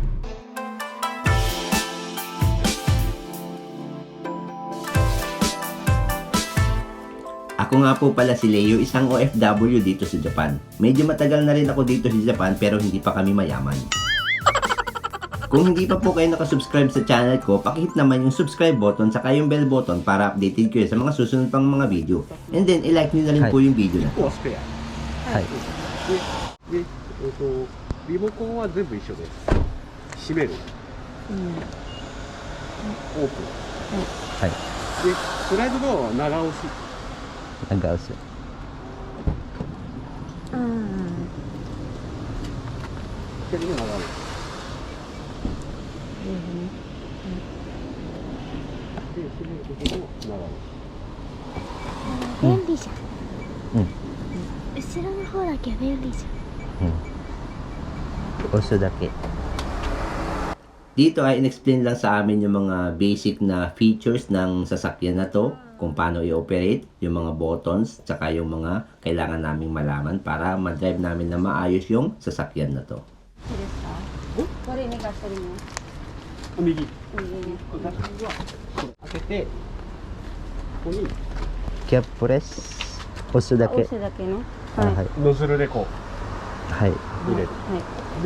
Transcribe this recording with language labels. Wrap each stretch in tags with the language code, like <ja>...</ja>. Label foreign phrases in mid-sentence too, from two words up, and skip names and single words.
<tl>Ako nga po pala si Leo, isang OFW dito sa Japan. Medyo matagal na rin ako dito sa Japan pero hindi pa kami mayaman. Kung hindi pa po kayo nakasubscribe sa channel ko, pakihit naman yung</tl> <en>subscribe button</en> <tl>saka yung</tl> <en>bell button</en> <tl>para updated kayo sa mga susunod pang mga video. And then, i-like nyo na rin po yung video na to.</tl> <ja>はい。で、リモコンは全部一緒です。閉める。オープン。はい。で、スライドドアは長押し。長押し。左の長押し。で、閉めるところも長押し。便利じゃん。うん。後ろの方だけ便利じゃん。押すだけ。</ja> <tl>Dito ay in-explain lang sa amin yung mga basic na features ng sasakyan na to, kung paano i-operate, yung mga buttons, tsaka yung mga kailangan naming malaman para ma-drive namin na maayos yung sasakyan na to.</tl> <ja>いいですか？どれにガソリン？右。右に。ガソリンは開けて、ここにキャッププレス、押すだけ。押すだけの。はい。ノズルでこはい。う入れる。はい。</ja>